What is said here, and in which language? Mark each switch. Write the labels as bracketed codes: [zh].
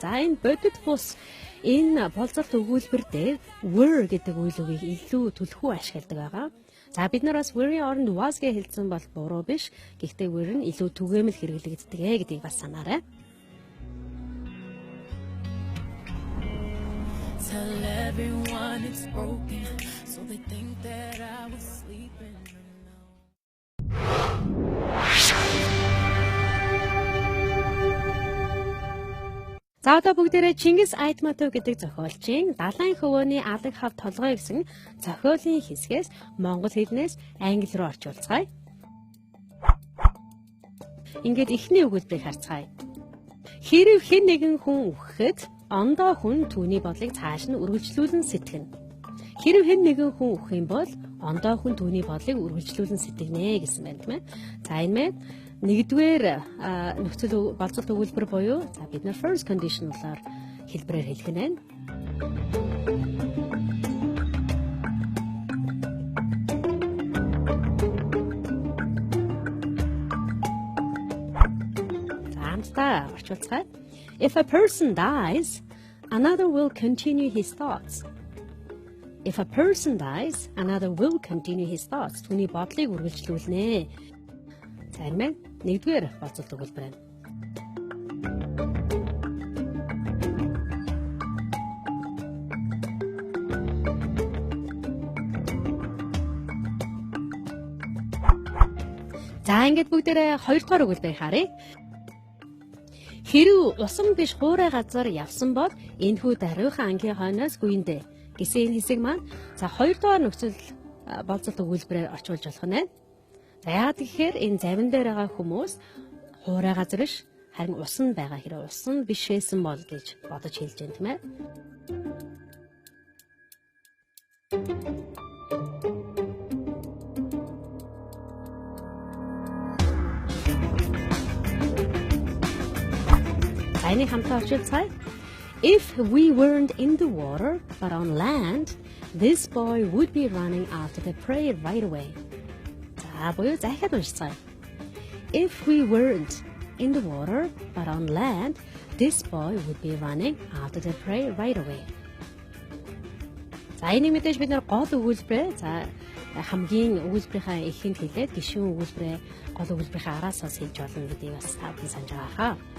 [mn] За энэ бодит бус энэ болцолт өгүүлбэр дээр were гэдэг үйл үгийг илүү түлхүү ашигладаг байгаа. За бид нар бас were-ийн оронд was гэж хэлсэн бол буруу биш. Гэхдээ were нь илүү түгээмэл хэрэглэгддэг гэдгийг бас санаарай. [en] Tell everyone it's broken, so they think that I was sleeping alone. [mn] За одоо бүгдээрээ Чингис Айтматов гэдэг зохиолчийн Далайн хөвөөний алаг хав толгой гэсэн зохиолын хэсгээс монгол хэлнээс англи руу орчуулцгаая. Ингээд эхний өгүүлбэрийг харцгаая. Хэрв хэн нэгэн хүн үхэхэд ондоо хүн түүний бодлыг цааш нь үргэлжлүүлэн сэтгэнэ. Хэрв хэн нэгэн хүн үхэх юм бол ондоо хүн түүний бодлыг үргэлжлүүлэн сэтгэнэ гэсэн байна тийм ээ. За энэ маань нэгдүгээр нөхцөл болцолт өгүүлбэр буюу за бид нар first conditional-аар хэлбэрээр хэлэх нь байна. За хамтдаа орчуулцгаая. [en] If a person dies, another will continue his thoughts. If a person dies, another will continue his thoughts. [mn] Түүний бодлыг үргэлжлүүлнэ. За энэ маань нэгдүгээр болцолт өгүүлбэр байна. За ингээд бүгдээрээ хоёрдугаар өгүүлбэрийг харъя. Хэрв усан биш хуурай газар явсан бол энэхүү даруйхан ангийн хойноос гүйндэ гэсэн энэ хэсэг маань за хоёрдугаар нөхцөл болцолт өгүүлбэрээр орчуулж болох нь. За яагаад гэхээр энэ завин дээр байгаа хүмүүс хуурай газар биш харин усан байгаа хэрэг усан бишээсэн бол гэж бодож хэлж байна тийм ээ. Энийг хамтаа орчуулцгаая. [en] If we weren't in the water but on land, this boy would be running after the prey right away. [mn] За буюу захиад уншицгаая. [en] If we weren't in the water but on land, this boy would be running after the prey right away. [mn] За энийг мэдээж бид нар гол өгүүлбэрээ за хамгийн өгүүлбэрийнхаа эхэнд хэлээд гишүүн өгүүлбэрээ гол өгүүлбэрийнхаа араасаас хэлж болно гэдгийг бас та бүхэн санаж байгаа хаа.